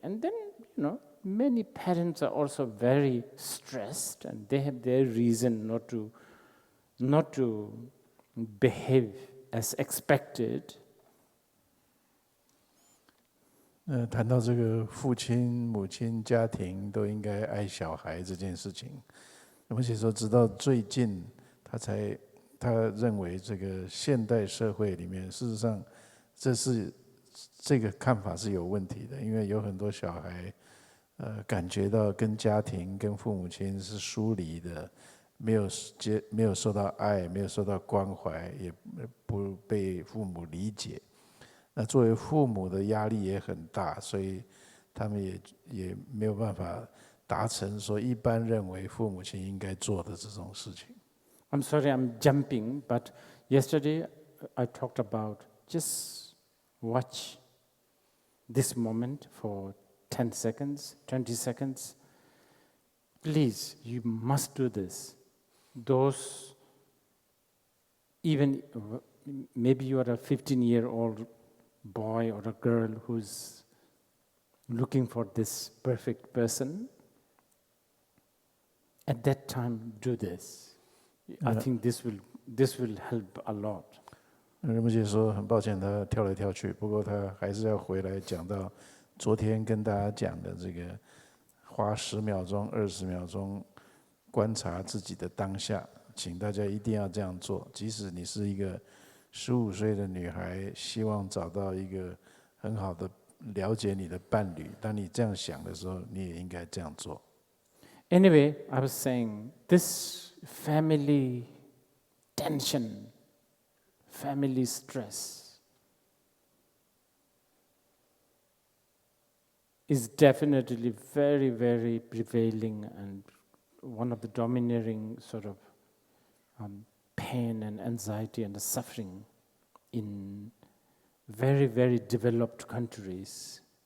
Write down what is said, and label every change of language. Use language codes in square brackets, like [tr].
[en] And then, many parents are also very stressed and they have their reason not to behave as expected. [zh] 谈到这个父亲、母亲、家庭都应该爱小孩这件事情，而且说直到最近，他认为这个现代社会里面，事实上这个看法是有问题的，因为有很多小孩，感觉到跟家庭、跟父母亲是疏离的，没有受到爱，没有受到关怀，也不被父母理解。那作为父母的压力也很大，所以他们也没有办法达成说一般认为父母亲应该做的这种事情。 [en] I'm sorry, I'm jumping, but yesterday I talked about just watch this moment for 10 seconds, 20 seconds. Please, you must do this. Those, even maybe you are a 15-year-old boy or a girl who's looking for this perfect person, at that time do this. I think this will help a lot. [zh] 仁波切说很抱歉他跳来跳去，不过他还是要回来讲到昨天跟大家讲的这个花10秒钟、20秒钟观察自己的当下，请大家一定要这样做。即使你是一个15岁的女孩，希望找到一个很好的了解你的伴侣，当你这样想的时候，你也应该这样做。 [en] Anyway, I was saying this family tension, family stress is definitely very, very prevailing and one of the domineering sort of pain and anxiety and suffering in very, very developed countries.